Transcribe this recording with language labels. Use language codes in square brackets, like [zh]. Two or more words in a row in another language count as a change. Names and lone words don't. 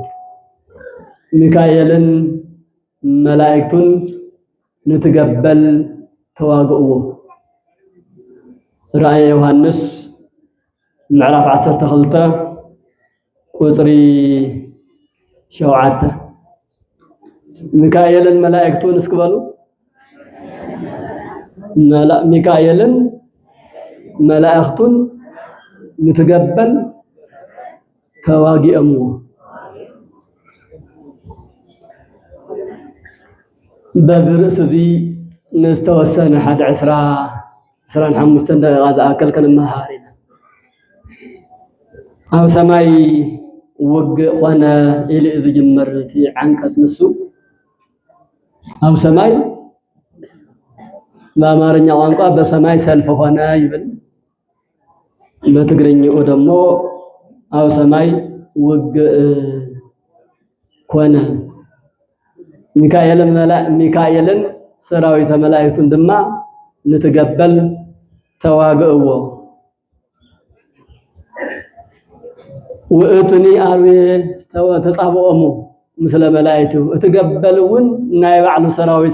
[ti] ሚካኤልን መላእክቱን ንትገበል ተዋግእዎ ራእየ ዮሐንስ ምዕራፍ 12 ቁጽሪ 7 ሚካኤልን መላእክቱን እስክበሉ ሚካኤልን መላእክቱን ንትገበል ተዋጊእምዎ [am] በዚህ ርዕስ [ti] እዚ ንዝተወሰነ 25 ደቂቃ ዝኣክል ክንመሃር ኢና ኣብ ሰማይ ውግእ ኮነ ኢሉ ዝጅመር እቲ ዓንቀጽ ንሱ ኣብ ሰማይ [am] በአማርኛ ቋንቋ በሰማይ ሰልፍ ሆነ [ti] ይብል [am] በትግርኛው ደግሞ [ti] አው ሰማይ ውግእ ኮነ ሚካኤልን ሰራዊተ መላእክቱን ድማ ንትገበል ተዋግእዎ [gez] ወእቱኒ አርዌ ተጻብኦሙ ምስለ መላእክቱ [ti] እትገበልውን ናይ ባዕሉ ሰራዊት